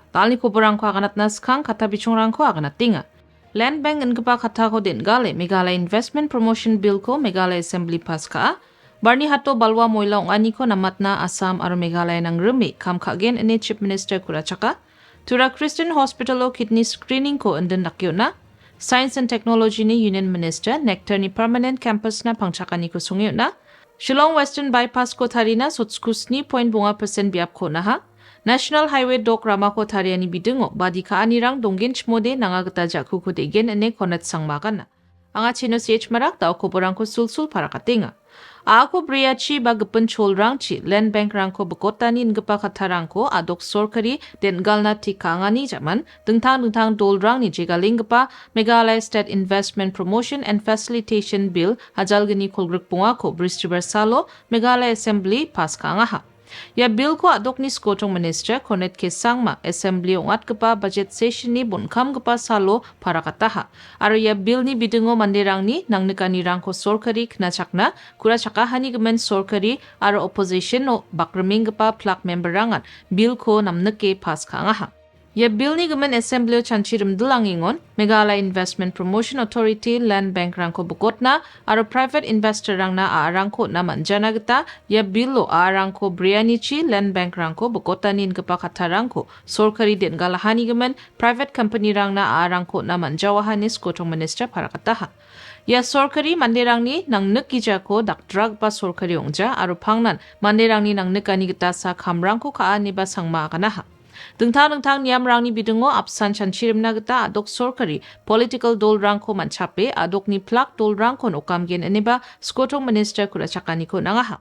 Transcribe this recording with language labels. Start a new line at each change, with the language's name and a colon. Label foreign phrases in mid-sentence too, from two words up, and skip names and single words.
Garo: Talni koborrangko aganat naskang kata bichongrangko aganat tinga.
English: Land Bank
Garo: enga kata ko din gale Meghalaya Investment Promotion Bill ko Meghalaya Assembly pass ka. Barni hato balwa moila ongani ko namatna Assam aro Meghalaya nang rumi kam kagen ene
English: Chief Minister
Garo: kurachaka. Tura Christian Hospital o
English: kidney screening
Garo: ko enden nakyo na.
English: Science and Technology
Garo: ni
English: Union Minister
Garo: Nectar ni
English: Permanent Campus
Garo: na pangchakna ni ko sungyo na. Shillong Western Bypass ko tharina sotskus ni 0.5% biap ko na ha.
English: National Highway
Garo: Dok Rama ko thariani bidungo badi ka anirang donggin chmode nangagata jakku ko degen ene konat sangmakan na. Anga chino CH marak tao koborrangko sulsul para katinga. Ako briachi ba gapan cholrangchi
English: land bank
Garo: rangko bakotani ngapa katharangko adok sorkari den galna tikangani jaman dingtang dolrang ni jegalingpa Meghalaya State Investment Promotion and Facilitation Bill hajalgani kolgruk punga ko bristiber salo Meghalaya Assembly pass kanga ha. Ya bill ko dokni skotong minister konet ke sangma assembly ongat kepa
English: budget session
Garo: ni bunkam kepa salo para kataha. Aro ya bill ni bidungo mandirang ni nang nekani rangko sorkari kena chakna kura chakahani gemen sorkari aro opposition no bakreming kepa plak member rangan bill ko namneke pas kangaha. Ya bill ni gemen assembly o chanchirim dulangingon Meghalaya Investment Promotion Authority
English: Land Bank
Garo: rangko bukotna aro
English: private investor
Garo: rangna aarangko na manjana gita ya bill lo aarangko brianichi
English: Land Bank
Garo: rangko bukotanin kepa katharangko sorkari den galahani gemen
English: private company
Garo: rangna aarangko na manjawahanis kotong minister para kataha. Ya sorkari mandirangni nang nekija ko dakdrag pa sorkari ongja aro pangnan mandirangni nang nekani gita sa kamrangko ka aniba sangma kanaha. Dingtang niyamrangni bidungo apsan chanchirimna gita adok sorkari political dolrangko manchape adokni plak dolrangko okamgen aniba skotong minister kurachakani ko nangaha.